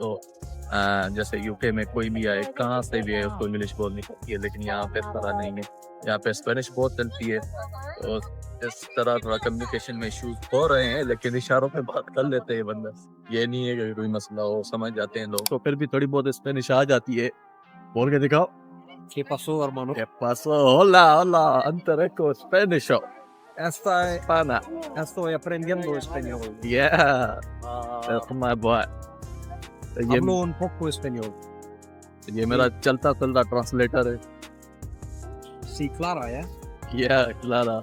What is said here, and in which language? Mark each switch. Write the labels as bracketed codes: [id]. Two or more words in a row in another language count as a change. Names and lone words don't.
[hi] तो जैसे यूके में कोई भी आए, कहाँ से भी आए, उसको इंग्लिश बोलनी पड़ती है, लेकिन यहाँ पे इस तरह नहीं है. यहाँ पे स्पेनिश बहुत चलती है, तो इस तरह थोड़ा कम्युनिकेशन में इश्यूज हो रहे हैं, लेकिन इशारों में बात कर लेते हैं बंदा. ये नहीं है कि कोई मसला हो, समझ जाते हैं लोग. तो फिर भी थोड़ी बहुत स्पेनिश आ जाती है. बोल के दिखाओ. [es] ¿Qué pasó, hermano? ¿Qué pasó? Hola, hola, Antareco Spanish. Pana. Estoy aprendiendo español. [en] Yeah. That's my boy. [hi] ये [es] Hablo un poco español. [hi] मेरा चलता चलता ट्रांसलेटर है. [es] Sí, Clara, ¿eh? [en] Yeah, Clara.